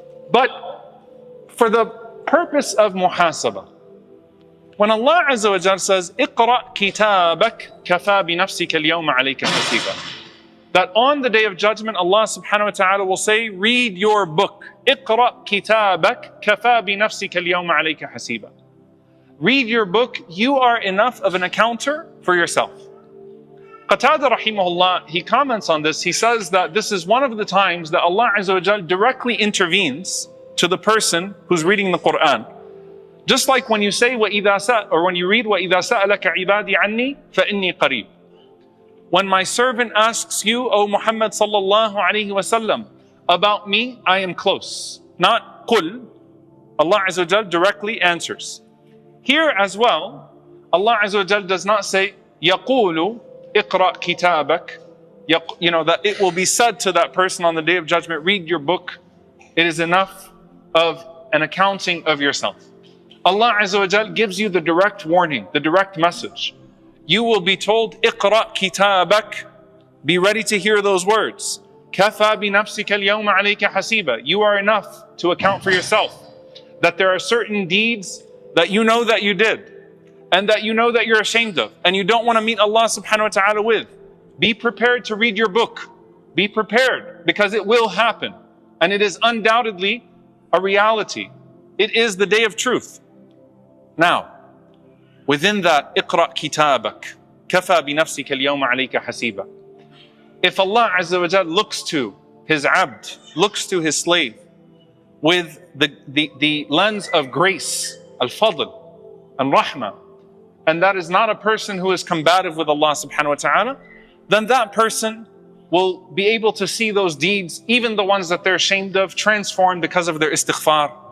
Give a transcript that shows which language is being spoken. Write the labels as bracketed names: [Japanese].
[English] But for the purpose of muhasabah, when Allah Azza wa Jal says, [Arabic] اقرأ كتابك كفى بنفسك اليوم عليك حسيبا, [English] that on the day of judgment, Allah subhanahu wa ta'ala will say, read your book. [Arabic] اقرأ كتابك كفى بنفسك اليوم عليك حسيبا. [English] Read your book, you are enough of an accounter for yourself. Qatada rahimahullah, he comments on this, he says that this is one of the times that Allah Azza wa Jal directly intervenes to the person who's reading the Quran. Just like when you say, or when you read, [Arabic] وَإِذَا سَأَلَكَ عِبَادِي عَنِّي فَإِنِّي قَرِيبٌ. [English] When my servant asks you, O Muhammad sallallahu alayhi wasallam, about me, I am close. Not قُل. Allah Azza wa Jal directly answers. Here as well, Allah Azza wa Jal does not say, [Arabic] يَقُولُ اقرأ كتابك. [English] That it will be said to that person on the day of judgment, read your book. It is enough of an accounting of yourself. Allah Azza wa Jal gives you the direct warning, the direct message. You will be told, [Arabic] اقرأ كتابك. [English] Be ready to hear those words. [Arabic] كفى بنفسك اليوم عليك حسيبا. [English] You are enough to account for yourself. That there are certain deeds that you know that you did, and that you know that you're ashamed of, and you don't want to meet Allah subhanahu wa ta'ala with. Be prepared to read your book. Be prepared, because it will happen. And it is undoubtedly a reality. It is the day of truth. Now, within that, [Arabic] اقرأ كتابك كفى بنفسك اليوم عليك حسيبا. [English] If Allah Azza wa Jal looks to His abd, looks to His slave with the lens of grace, al-fadl, and rahmah, and that is not a person who is combative with Allah subhanahu wa ta'ala, then that person will be able to see those deeds, even the ones that they're ashamed of, transformed because of their istighfar.